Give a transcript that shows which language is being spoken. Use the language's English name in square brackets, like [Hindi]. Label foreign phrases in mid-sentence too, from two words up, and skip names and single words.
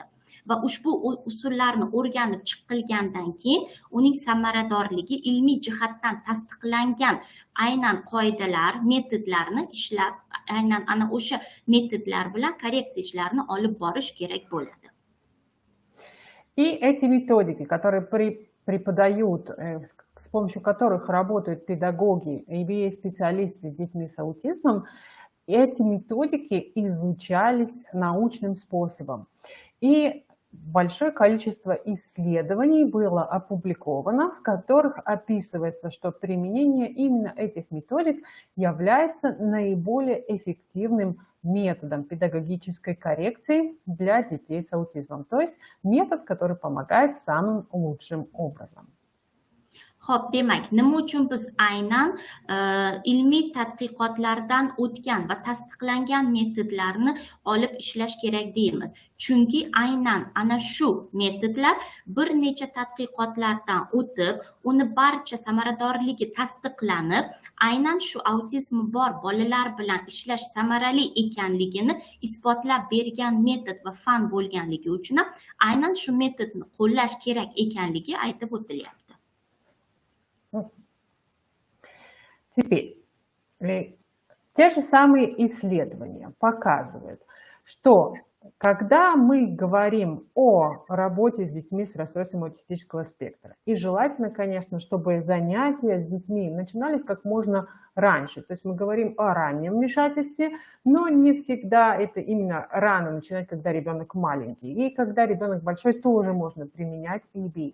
[Uzbek] Va ushbu usullarni o'rganib chiqilgandan keyin uning samaradorligi ilmiy jihatdan tasdiqlangan aynan qoidalar, metodlarni ishlab, aynan ana o'sha metodlar bilan korreksiya ishlarini olib borish kerak bo'ladi. [Russian] И эти методики, которые преподают, с помощью которых работают педагоги, ABA-специалисты с детьми с аутизмом, эти методики изучались научным способом. И большое количество исследований было опубликовано, в которых описывается, что применение именно этих методик является наиболее эффективным методом педагогической коррекции для детей с аутизмом. То есть метод, который помогает самым лучшим образом. [Uzbek] Xo'p, demak, nima uchun biz aynan ilmiy tadqiqotlardan o'tgan va tasdiqlangan metodlarni olib ishlash kerak deymiz? Chunki aynan ana shu metodlar bir necha tadqiqotlardan o'tib, uni barcha samaradorligi tasdiqlanib, aynan shu autizmi bor bolalar bilan ishlash samarali ekanligini isbotlab bergan metod va fan bo'lganligi uchun ham aynan shu metodni qo'llash kerak ekanligi aytib o'tilyapti. [Russian] Теперь, те же самые исследования показывают, что когда мы говорим о работе с детьми с расстройством аутистического спектра, и желательно, конечно, чтобы занятия с детьми начинались как можно раньше, то есть мы говорим о раннем вмешательстве, но не всегда это именно рано начинать, когда ребенок маленький, и когда ребенок большой тоже можно применять ABA.